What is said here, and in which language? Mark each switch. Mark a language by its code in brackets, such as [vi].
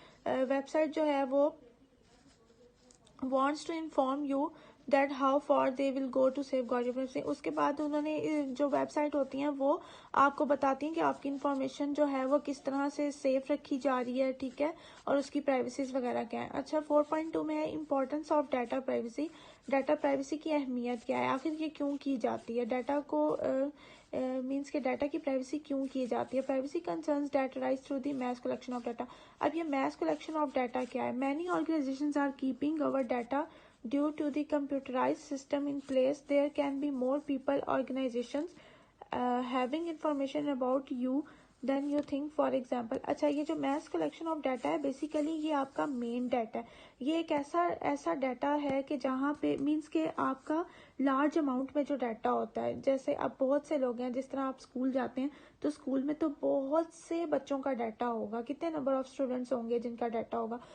[ur] Web site جو ہے وہ [en] wants to inform you that how far they will go to safeguard your privacy. [ur] اس کے بعد انہوں نے جو ویب سائٹ ہوتی ہیں وہ آپ کو بتاتی ہیں کہ آپ کی انفارمیشن جو ہے وہ کس طرح سے سیف رکھی جا رہی ہے. ٹھیک ہے، اور اس کی پرائیویسیز وغیرہ کیا ہے. اچھا، 4.2 میں ہے [en] Importance of data privacy. [ur] Data privacy کی اہمیت کیا ہے، آخر یہ کیوں کی جاتی ہے، ڈیٹا کو مینس کہ ڈیٹا کی پرائیویسی کیوں کی جاتی ہے. [en] Privacy concerns data rise through the mass collection of data. [ur] اب یہ میس کلیکشن آف ڈیٹا کیا ہے؟ [en] Many organisations are keeping our data due to the computerised system in place. There can be more people organisations having information about you than you think. for example. [ur] اچھا، یہ جو mass collection of data ہے basically یہ آپ کا مین data ہے. یہ ایک ایسا ڈیٹا ہے کہ جہاں پہ مینس کہ آپ کا لارج اماؤنٹ میں جو ڈیٹا ہوتا ہے، جیسے اب بہت سے لوگ ہیں، جس طرح آپ اسکول جاتے ہیں تو اسکول میں تو بہت سے بچوں کا ڈیٹا ہوگا، کتنے نمبر آف اسٹوڈینٹس ہوں گے جن کا ڈیٹا ہوگا.